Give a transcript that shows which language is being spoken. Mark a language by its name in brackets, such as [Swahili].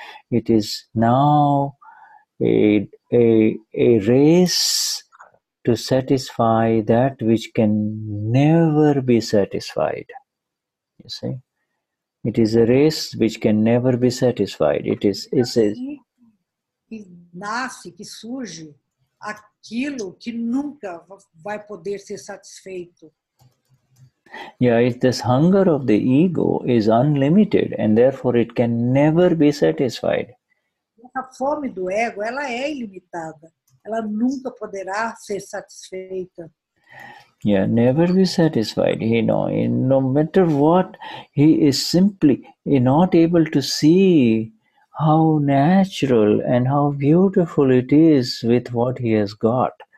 [English] It is now a race to satisfy that which can never be satisfied. You see, it is a race which can never be satisfied. It's [Portuguese] que nasce, que surge aquilo que nunca vai poder ser satisfeito. [English] Yeah, this hunger of the ego is unlimited, and therefore it can never be satisfied. [Portuguese] A fome do ego, ela é ilimitada. Ela nunca poderá ser satisfeita. [English] Yeah, never be satisfied. No matter what, he is simply not able to see how natural and how beautiful it is with what he has got.